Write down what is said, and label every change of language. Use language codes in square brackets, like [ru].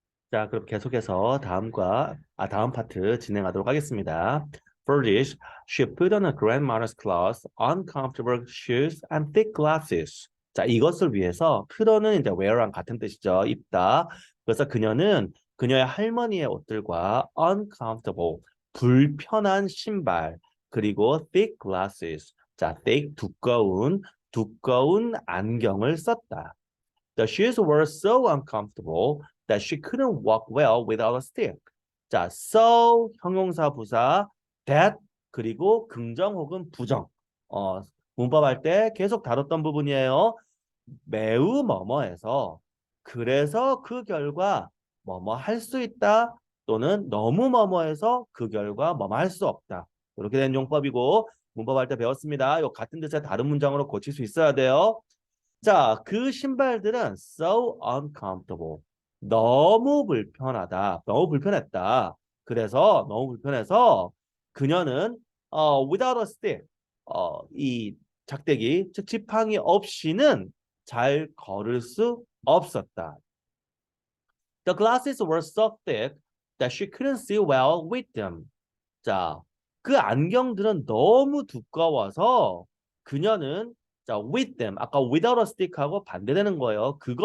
[ko] 자, 그럼 계속해서 다음 파트 진행하도록 하겠습니다. [en] For this, she put on a grandmother's clothes, uncomfortable shoes, and thick glasses. [ko] 자, 이것을 위해서 put on은 이제 wear랑 같은 뜻이죠. 입다. 그래서 그녀는 그녀의 할머니의 옷들과 uncomfortable, 불편한 신발, 그리고 [en] thick glasses. [ko] 자, thick, 두꺼운 안경을 썼다. [en] The shoes were so uncomfortable that she couldn't walk well without a stick. [ko] 자, so 형용사 부사 that 그리고 긍정 혹은 부정. 어, 문법할 때 계속 다뤘던 부분이에요. 매우 뭐뭐해서 그래서 그 결과 뭐뭐 할 수 있다 또는 너무 뭐뭐해서 그 결과 뭐뭐 할 수 없다. 이렇게 된 용법이고 문법할 때 배웠습니다. 요 같은 뜻의 다른 문장으로 고칠 수 있어야 돼요. 자, 그 신발들은 [en] so uncomfortable. [ko] 너무 불편하다. 너무 불편했다. 그래서 너무 불편해서 그녀는 [en] without a stick. [ko] 이 작대기, 즉 지팡이 없이는 잘 걸을 수 없었다. [en] The glasses were so thick that she couldn't see well with them. [ko] 자, 그 안경들은 너무 두꺼워서 그녀는 자, [en] with them [ko] 아까 [en] without a stick [ko] 하고 반대되는 거예요.